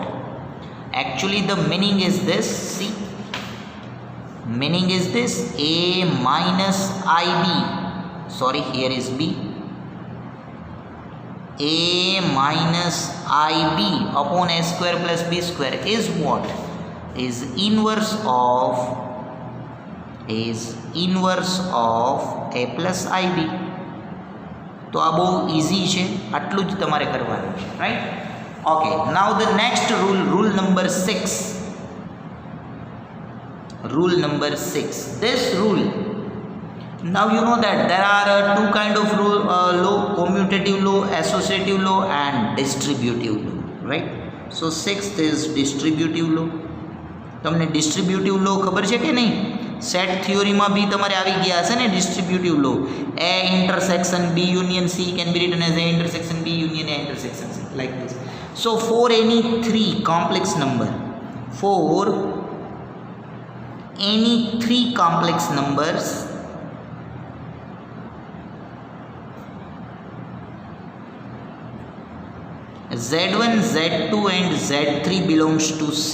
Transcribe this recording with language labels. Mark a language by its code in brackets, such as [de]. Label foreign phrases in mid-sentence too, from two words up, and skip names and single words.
[en] Actually the meaning is this. See, meaning is this: a minus ib, sorry, here is b, a minus ib upon a square plus b square is what? Is inverse of a plus ib. [gu] તો આ બહુ ઇઝી છે, આટલું જ તમારે કરવાનું છે, રાઈટ? [en] okay, now the next rule number 6. Rule number 6. This rule, now you know that there are two kind of law: commutative law, associative law, and distributive law, right? So sixth is distributive law. [gu] તમને [en] distributive law [gu] ખબર છે કે નહીં? સેટ થિયોરીમાં બી તમારે આવી ગયા હશે ને [en] distributive law. a intersection b union c can be written as a intersection b union a intersection c, like this. So for any three complex numbers, z1, z2 and z3 belongs to c.